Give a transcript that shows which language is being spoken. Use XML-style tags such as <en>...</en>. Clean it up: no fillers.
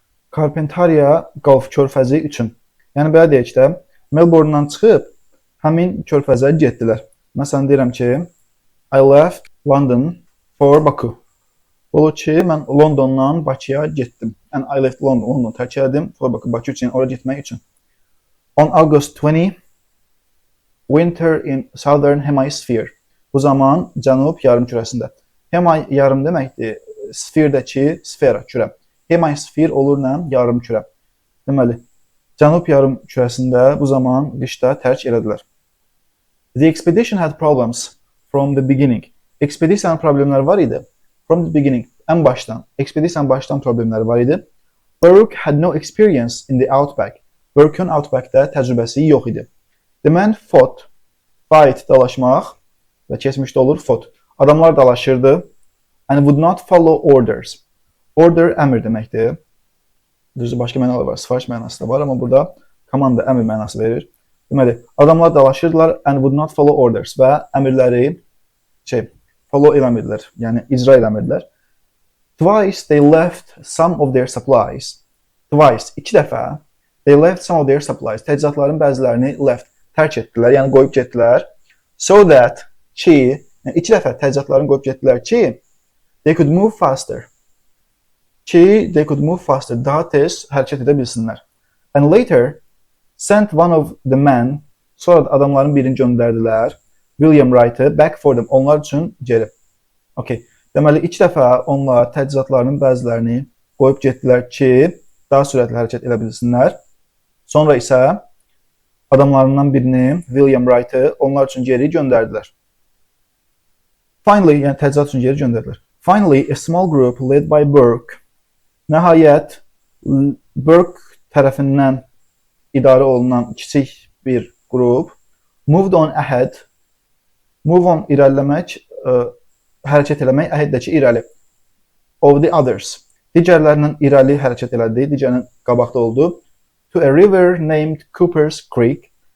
<az>Carpentaria Gulf körfəzi üçün. Yəni belə deyək də, Melbourne-dan çıxıb həmin körfəzə getdilər. Məsələn deyirəm ki,</az> <en>I left London for Baku.</en> <az>Olur ki, mən Londondan Bakıya getdim.</az> <en>And I left London</en> <az>tərk etdim</az> <en>for Baku,</en> <az>Bakı üçün, oraya getmək üçün.</az> <en>On August 20, winter in southern hemisphere.</en> <az>Bu zaman cənub yarımkürəsində. Yarım deməkdir, sfirdəki sfera, kürə. Hemisphere olur nə? Yarımkürə. Deməli, cənub yarımkürəsində bu zaman qışda tərk elədilər.</az> <en>The expedition had problems from the beginning.</en> <az>Ekspedisiyanın problemləri var idi.</az> <en>From the beginning,</en> <az>ən başdan. Ekspedisiyanın başdan problemləri var idi.</az> <en>Burke had no experience in the outback.</en> <az>Burke'un outback'də təcrübəsi yox idi.</az> <en>The man fought,</en> <az>fight, dalaşmaq və keçmişdə olur fought. Adamlar dalaşırdı.</az> <en>And would not follow orders.</en> <az>Order əmr deməkdir. Düzdür, başqa mənalar var. Sifariş mənası da var, amma burada komanda əmr mənası verir. Deməli, adamlar dalaşırdılar</az> <en>and would not follow orders</en> <az>və əmrləri follow eləmirdilər, yəni icra eləmirdilər.</az> <en>Twice they left some of their supplies. Twice,</en> <az>2 dəfə</az> <en>they left some of their supplies.</en> <az>Təchizatların bəzilərini left, tərk etdilər, yəni qoyub getdilər. So that ki, yəni 2 dəfə təchizatlarını qoyub getdilər ki,</az> <en>they could move faster.</en> <az>Ki,</az> <en>they could move faster,</en> <az>daha tez hərəkət edə bilsinlər.</az> <en>And later, sent one of the men,</en> <az>sonra da adamların birini göndərdilər, William Wright'ı</az> <en>back for them,</en> <az>onlar üçün geri. Okay. Deməli, 2 dəfə onlar təchizatlarının bəzilərini qoyub getdilər ki, daha sürətli hərəkət edə bilsinlər. Sonra isə adamlarından birini, William Wright'ı onlar üçün geri göndərdilər. Finally, yəni təchizat üçün geri göndərdilər.</az> <en>Finally, a small group led by Burke.</en> <az>Nəhayət, Burke tərəfindən idarə olunan kiçik bir qrup</az> <en>moved on ahead.</en> <az>Move on irəliləmək, hərəkət eləmək, ahead-dəki irəli.</az> <en>Of the others.</en> <az>Digərlərindən irəli hərəkət elədi, digərinin qabaqda oldu.</az> <en>To a river named Cooper's Creek.</en>